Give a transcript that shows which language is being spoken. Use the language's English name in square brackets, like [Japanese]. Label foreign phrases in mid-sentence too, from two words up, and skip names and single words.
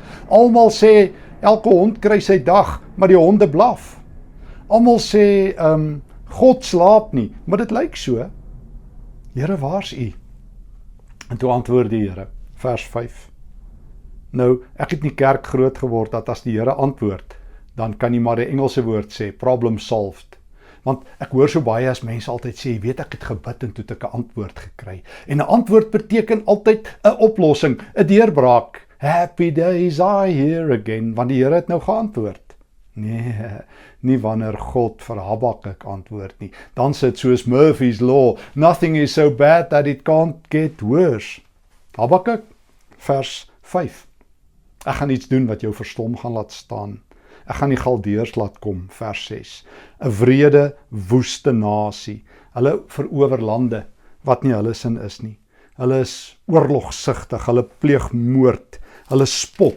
[Afrikaans] Almal sê elke hond kry sy dag, maar die honde blaf. Almal sê God slaap nie, maar dit lyk so. Here, waar's U? En toe antwoord die Here, vers 5. Nou, ek het nie kerk groot geword dat as die Here antwoord, dan kan jy maar die Engelse woord sê, [English] problem solved. [Afrikaans] Want ek hoor so baie as mense altyd sê, jy weet ek het gebid en toe het ek 'n antwoord gekry. En 'n antwoord beteken altyd 'n oplossing, 'n deurbraak. [English] Happy days are here again, [Afrikaans] want die Here het nou geantwoord. Nee, nie wanneer God vir Habakuk antwoord nie. Dan sit soos [English] Murphy's Law, nothing is so bad that it can't get worse. [Afrikaans] Habakuk, vers 5. Ek gaan iets doen wat jou verstom gaan laat staan. Ek gaan die Galdeërs laat kom, vers 6. 'n wrede, woeste nasie. Hulle verower lande wat nie hulle sin is nie. Hulle is oorlogsugtig, hulle pleeg moord, hulle spot.